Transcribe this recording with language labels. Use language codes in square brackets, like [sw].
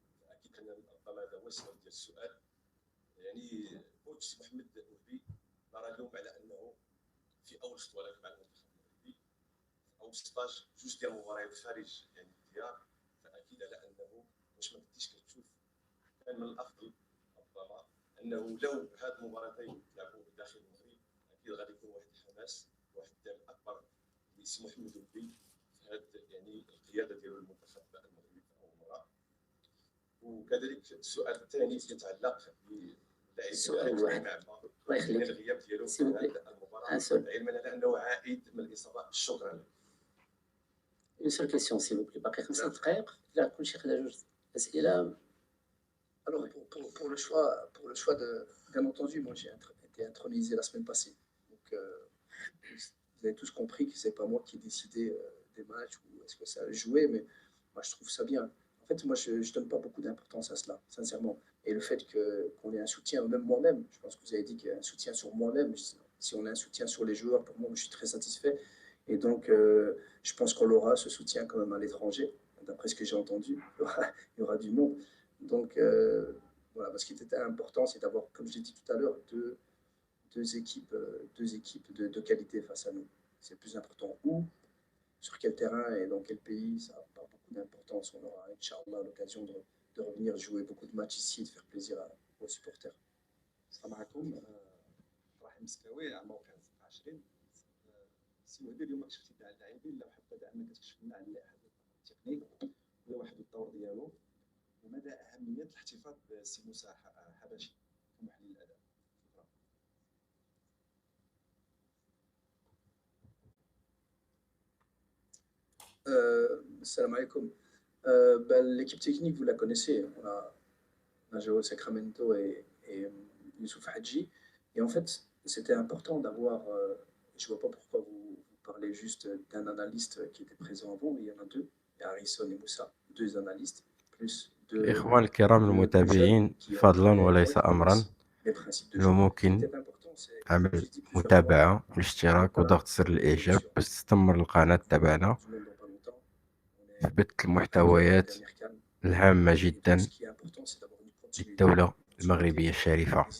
[ar] أكيد أن الضمان هذا هو السبب ديال السؤال. يعني كوتش محمد وهبي نرى اليوم على أنه في أول خطوة لك مع المنتخب المغربي، أول ستاج جوج ديال المباريات خارج يعني الديار، فأكيد على أنه واش ما كنتيش كتشوف كان من الأفضل ربما أنه لو هاد المباراتين تلعبوا داخل المغرب أكيد غادي يكون واحد الحماس واحد الدعم أكبر لسي محمد وهبي في هاد يعني القيادة ديالو للمنتخب المغربي في أول مرة. وكذلك السؤال الثاني يتعلق السؤال الواحد الله يخليك الغياب ديالو في [fr] سيبوبلي [ar] المباراة علما على أنه عائد من الإصابة. شكرا لك. [fr] Une seule question, s'il vous plaît. [ar] باقي 5 دقائق. لا كلشي خدا جوج أسئلة. [fr] Alors, pour le choix bien entendu, moi j'ai été intronisé la semaine passée. Donc, vous avez tous compris que c'est pas moi qui ai décidé des matchs ou est-ce que ça allait jouer, mais moi je trouve ça bien. En fait, moi je donne pas beaucoup d'importance à cela, sincèrement. Et le fait qu'on ait un soutien, même moi-même, je pense que vous avez dit qu'il y a un soutien sur moi-même. Si on a un soutien sur les joueurs, pour moi, je suis très satisfait. Et donc, je pense qu'on aura ce soutien quand même à l'étranger. D'après ce que j'ai entendu, il y aura du monde. Donc, voilà, ce qui était important, c'est d'avoir, comme je l'ai dit tout à l'heure, deux équipes de qualité face à nous. C'est le plus important. Où, sur quel terrain et dans quel pays, ça n'a pas beaucoup d'importance. On aura, Inch'Allah, l'occasion de revenir jouer beaucoup de matchs ici et de faire plaisir aux supporters. [ar] السلام عليكم. ابراهيم مسكاوي عام 2020. سي وهبي اليوم كشفتي كاع اللاعبين لو حبذا انك تكشف لنا عن هذا التقنيك ولا واحد الدور ديالو ومدى اهميه الاحتفاظ بسي موسى حبشي كمحلل الاداء. Salam alaikum. [fr] L'équipe technique, vous la connaissez. On a joué au Sacramento et Youssouf Hadji. Et en fait, c'était important d'avoir. Je ne vois pas pourquoi vous parlez juste d'un analyste qui était présent avant, mais il y en a deux. Il y a Harrison et Moussa, deux analystes, plus deux. [ar] الإخوان الكرام المتابعين فضلا وليس أمرا لو ممكن عمل متابعة والاشتراك وضغط زر الإعجاب باش تستمر القناة تبعنا في بث المحتويات الهامة جدا للدولة المغربية الشريفة.